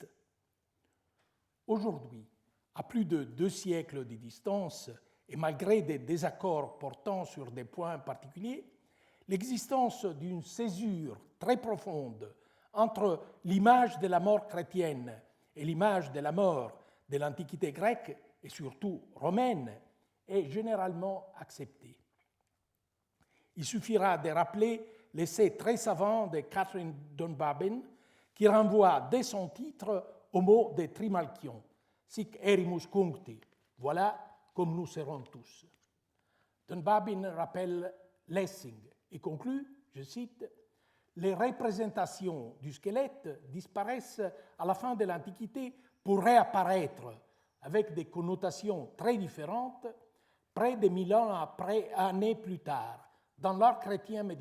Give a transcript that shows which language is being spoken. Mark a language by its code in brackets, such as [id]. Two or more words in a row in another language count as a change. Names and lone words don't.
[fr] Aujourd'hui, à plus de 2 siècles de distance, et malgré des désaccords portant sur des points particuliers, l'existence d'une césure très profonde entre l'image de la mort chrétienne et l'image de la mort de l'Antiquité grecque et surtout romaine est généralement acceptée. Il suffira de rappeler l'essai très savant de Catherine Dunbabin qui renvoie dès son titre au mot de Trimalchion, [la] sic erimus cuncti, [fr] voilà comme nous serons tous. Dunbabin rappelle Lessing et conclut, je cite, « Les représentations du squelette disparaissent à la fin de l'Antiquité pour réapparaître avec des connotations très différentes près de 1000 années plus tard dans l'art chrétien médiéval.